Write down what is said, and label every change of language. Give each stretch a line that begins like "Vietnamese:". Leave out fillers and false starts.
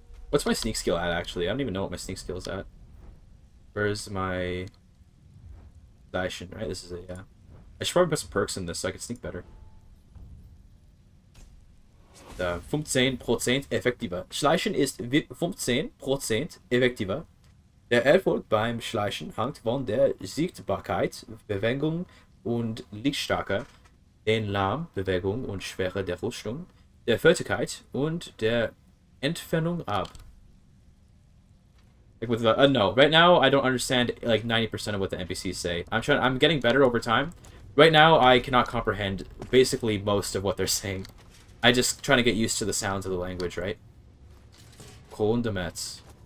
English: What's my sneak skill at, actually? I don't even know what my sneak skill is at. Where's my... Schleichen, right? This is it, yeah. I should probably put some perks in this so I can sneak better.
German: 15% effektiver. Schleichen ist 15% effektiver. Der Erfolg beim Schleichen hängt von der Sichtbarkeit, Bewegung und Lichtstärke, den Lärm, Bewegung und Schwere der Rüstung, der Fertigkeit und der Entfernung ab.
English: Like with the no, right now I don't understand like 90% of what the NPCs say. I'm getting better over time. Right now I cannot comprehend basically most of what they're saying. I just trying to get used to the sounds of the language, right? Kondemetz.